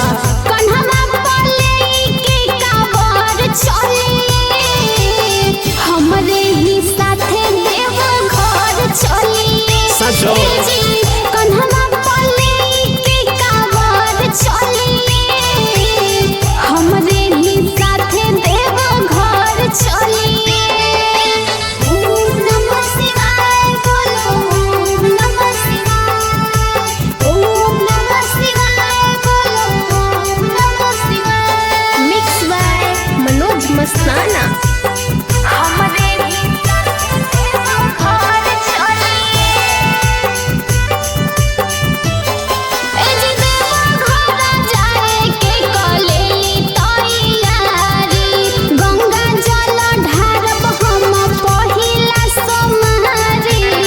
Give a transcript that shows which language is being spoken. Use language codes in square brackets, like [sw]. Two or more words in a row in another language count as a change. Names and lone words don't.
[bho] कन्हवा पले के काबर चलिए हमरे ही साथे देव घर चलिए सचो ए जी कन्हवा पले के काबर चलिए हमरे ही साथे देव घर चलिए। [sa] ओम नमः शिवाय बोलो ओम नमः शिवाय ओम नमः शिवाय बोलो ओम नमः शिवाय। [en] Mix by मनोज मस्ताना। [bho] हमरे ही साथे देव घर चलिए ए जी देव घर जाए के कलेली तैयारी गंगा जल ढारब हम पहिला सोमवारी